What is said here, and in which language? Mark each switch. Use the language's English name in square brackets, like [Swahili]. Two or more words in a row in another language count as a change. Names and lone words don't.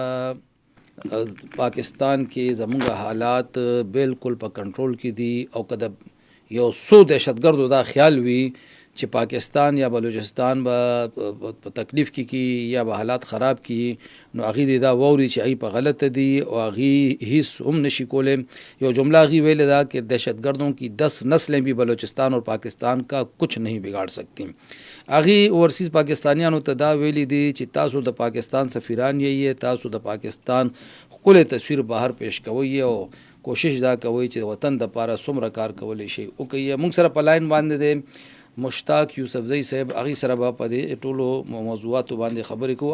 [Pashto] پاکستان کې زموږ حالات بالکل په کنټرول کې دي، او که د یو څو دهشتګردو دا خیال وي چې پاکستان یا بلوچستان په تکلیف کې یا به حالات خراب کې نو هغه دا ووري چې ای په غلطه دي او هغه هیڅ هم نشي کولای. یو جمله هغه ویل دا [Urdu] کہ دہشتگردوں کی 10 نسلیں بھی بلوچستان اور پاکستان کا کچھ نہیں بگاڑ سکتی. [Pashto] هغه اورسیز پاکستانیانو ته دا ویلي دي چې تاسو د پاکستان سفیران یې تاسو د پاکستان خپل تصویر بهر پیش کوي او کوشش دا کوي چې وطن د پاره څومره کار کولی شي او کوي. موږ سره په لاین باندې دي مشتاق یوسفزئی صاحب هغه سره په دې ټولو موضوعاتو باندې خبرې کوو.